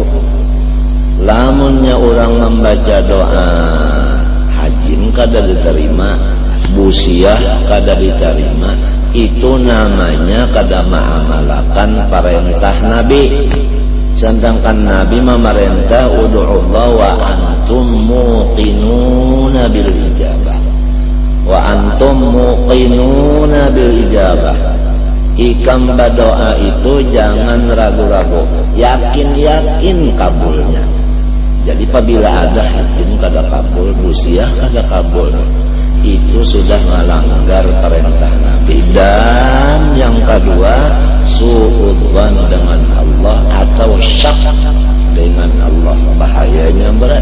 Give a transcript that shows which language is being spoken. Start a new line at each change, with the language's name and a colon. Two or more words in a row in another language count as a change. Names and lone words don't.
Banjar: Lamunnya orang membaca doa hajin kada diterima, busiah kada diterima, itu namanya kada mengamalkan perintah Nabi. Sedangkan Nabi memerintah
Arabic: ادعوا الله وأنتم موقنون بالإجابة. وأنتم موقنون بالإجابة.
Banjar: Ikam berdoa itu jangan ragu-ragu, yakin-yakin kabulnya. Jadi apabila ada hajin kada kabul, busiah kada kabul, itu sudah melanggar perintah Nabi. Dan yang kedua, suudzon dengan Allah atau syak dengan Allah, bahayanya berat.